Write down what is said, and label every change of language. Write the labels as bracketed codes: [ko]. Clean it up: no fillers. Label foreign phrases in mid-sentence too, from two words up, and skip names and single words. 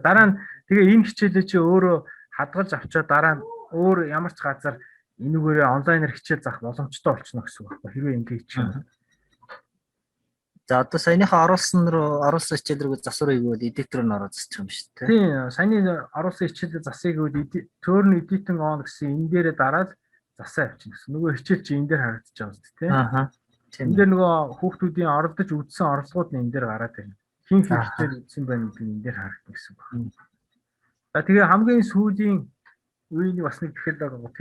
[mn] Дараа нь тэгээ энэ хичээлээ чи өөрөө хадгалж авчаад дараа нь өөр ямар ч газар энүүгээрээ онлайнаар хичээл заах боломжтой болчихно гэсэн үг байхгүй хэрвээ ингэ хийчих юм. За одоо саяныхаа оруулсан хичээл рүү засвар хийгвэл эдитер нь ороод засчих юм шүү дээ. Тийм, саяны оруулсан хичээлээ засыг гэвэл [en] turn editing on [mn] гэсэн энэ дээрээ дараад засаа явчихна гэсэн. Нөгөө хичээл чи энэ дээр харагдаж байгаа шүү дээ, тийм. Энэ дээр нөгөө хүүхдүүдийн оролдож үзсэн орлогууд нь энэ дээр гараад байна. Хин хичээл үзсэн байна гэдэг нь энэ дээр харагдана гэсэн байна. За тэгээ хамгийн сүүлийн үеийн бас нэг технологи байгаа.